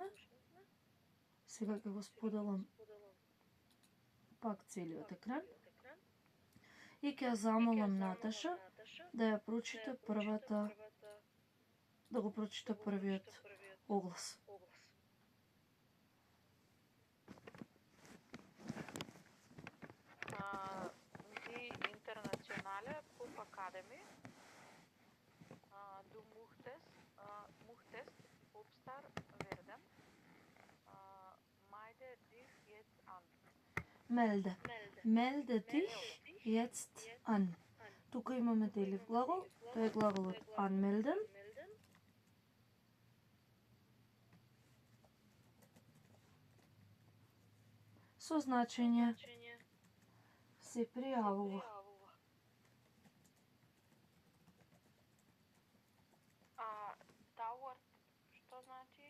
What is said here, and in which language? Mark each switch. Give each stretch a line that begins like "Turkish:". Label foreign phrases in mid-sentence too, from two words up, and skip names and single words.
Macedonian: Сега ќе го споделам пак целиот екран и ќе замолам Наташа да ја прочита првата, да го прочита првиот оглас.
German: Die internationale Popacademie, du möchtest Popstar werden, melde dich jetzt an. Melde dich jetzt an.
Macedonian: Тука имаме делив глагол, тој е глаголот anmelden. Со значење се пријавува. Dauert, што значи?